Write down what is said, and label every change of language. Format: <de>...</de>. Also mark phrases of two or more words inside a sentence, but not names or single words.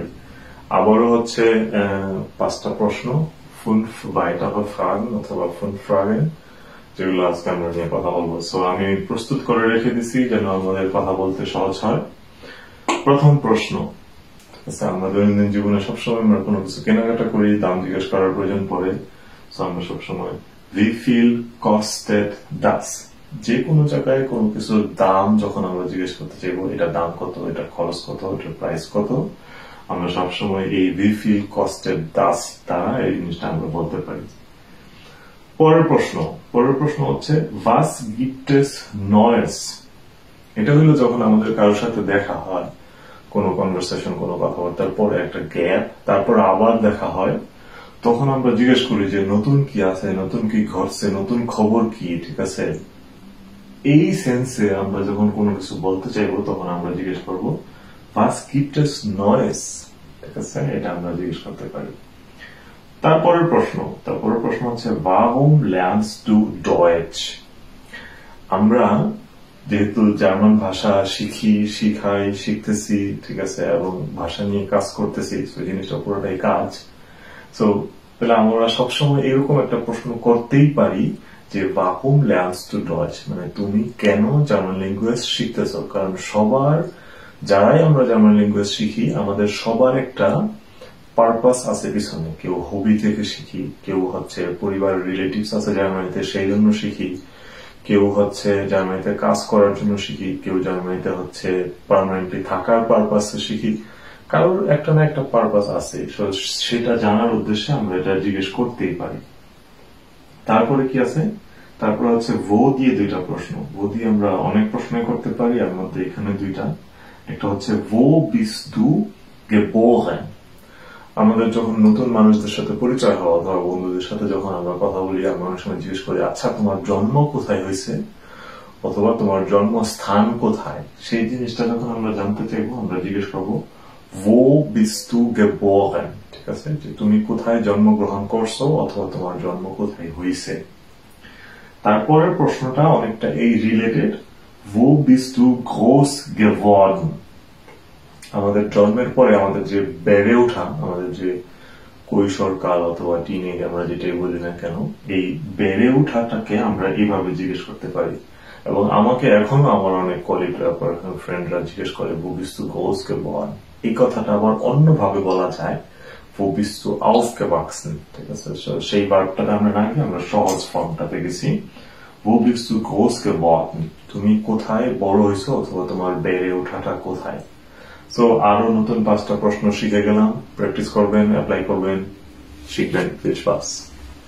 <bn>আবারও হচ্ছে 5টা প্রশ্ন, 5</bn> <de>weitere Fragen</de> <bn>অথবা 5 Fragen, যেগুলো আজকে আমরা নিয়ে কথা বলবো। সো আমি প্রস্তুত করে রেখে দিছি যেন আমাদের কথা বলতে সহজ হয়। প্রথম প্রশ্ন, আমরা দৈনন্দিন জীবনে সবসময় আমরা কোনো কিছু কেনাকাটা করি, দাম জিজ্ঞেস করার প্রয়োজন পড়ে। আমরা সবসময়</bn> <de>wie viel kostet das,</de> <bn>যে কোনো জায়গায় কোনো কিছুর দাম যখন আমরা জিজ্ঞেস করতে চাইবো, এটা দাম কত, এটা খরচ কত, এটার প্রাইস কত, আমরা সবসময় এই</bn> <de>wie viel kostet das</de> <bn>দ্বারা এই জিনিসটা আমরা বলতে পারি। পরের প্রশ্ন হচ্ছে</bn> <de>was gibt es Neues।</de> <bn>এটা হলো যখন আমাদের কারোর সাথে দেখা হয়, কোনো কনভারসেশন, কোনো কথাবার্তার পরে একটা গ্যাপ, তারপর আবার দেখা হয়, তখন আমরা জিজ্ঞেস করি যে নতুন কি আছে, নতুন কি ঘটছে, নতুন খবর কি। ঠিক আছে, এই সেন্সে আমরা যখন কোনো কিছু বলতে চাইবো তখন আমরা জিজ্ঞেস করবো</bn> <de>was gibt es Neues।</de> <bn>ঠিক আছে, এটা আমরা জিজ্ঞেস করতে পারি। তারপরের প্রশ্ন হচ্ছে</bn> <de>warum lernst du Deutsch।</de> <bn>আমরা যেহেতু জার্মান ভাষা শিখতেছি, ঠিক আছে, এবং ভাষা নিয়ে কাজ করতেছি, সেই জিনিসটা পুরোটাই কাজ। সো তাহলে আমরা সবসময় এরকম একটা প্রশ্ন করতেই পারি যে</bn> <de>warum lernst du Deutsch,</de> <bn>মানে তুমি কেন জার্মান ল্যাঙ্গুয়েজ শিখতেছো। কারণ যারাই আমরা জার্মান ল্যাঙ্গুয়েজ শিখি, আমাদের সবার একটা পারপাস আছে পিছনে। কেউ হবি থেকে শিখি, কেউ হচ্ছে পরিবারের রিলেটিভস আছে জার্মানিতে সেই জন্য শিখি, কেউ হচ্ছে জার্মানিতে কাজ করার জন্য শিখি, কেউ জার্মানিতে হচ্ছে পার্মানেন্টলি থাকার পারপাসে শিখি। কারোর একটা না একটা পারপাস আছে, সেটা জানার উদ্দেশ্যে আমরা এটা জিজ্ঞেস করতেই পারি। তারপরে কি আছে, তারপরে হচ্ছে ভো দিয়ে 2টা প্রশ্ন। ভো দিয়ে আমরা অনেক প্রশ্নই করতে পারি, এর মধ্যে এখানে 2টা। একটা হচ্ছে ভো bist du geboren। আমাদের যখন নতুন মানুষদের সাথে পরিচয় হওয়া, অথবা বন্ধুদের সাথে যখন আমরা কথা বলি, আমরা অনেক সময় জিজ্ঞেস করি আচ্ছা তোমার জন্ম কোথায় হয়েছে, অথবা তোমার জন্মস্থান কোথায়। সেই জিনিসটা যখন আমরা জানতে চাইবো আমরা জিজ্ঞেস করবো</bn> <de>wo bist du geboren।</de> <bn>ঠিক আছে, যে তুমি কোথায় জন্মগ্রহণ করছো অথবা তোমার জন্ম কোথায় হয়েছে। তারপরের প্রশ্নটা অনেকটা এই রিলেটেড,</bn> <de>wo bist du groß geworden।</de> <bn>আমাদের জন্মের পরে আমাদের যে বেড়ে ওঠা, আমাদের যে কৈশোরকাল অথবা টিনেজ, আমরা যেটাই বলি না কেন, এই বেড়ে ওঠাটাকে আমরা এইভাবে জিজ্ঞেস করতে পারি। এবং আমাকে এখনো আমার অনেক কলিগরা, ফ্রেন্ডরা জিজ্ঞেস করে</bn> <de>wo bist du groß geworden।</de> <bn>এই কথাটা আবার অন্যভাবে বলা যায়</bn> <de>wo bist du aufgewachsen।</de> <bn>ঠিক আছে, সেই ভার্বটাতে আমরা না গিয়ে আমরা সহজ ফর্মটাতে গেছি</bn> <de>wo bist du groß geworden,</de> <bn>তুমি কোথায় বড় হয়েছো অথবা তোমার বেড়ে ওঠাটা কোথায়। সো আরো নতুন 5টা প্রশ্ন শিখে গেলাম। প্র্যাকটিস করবেন, অ্যাপ্লাই করবেন, শিখবেন।</bn> <de>Viel Spaß।</de>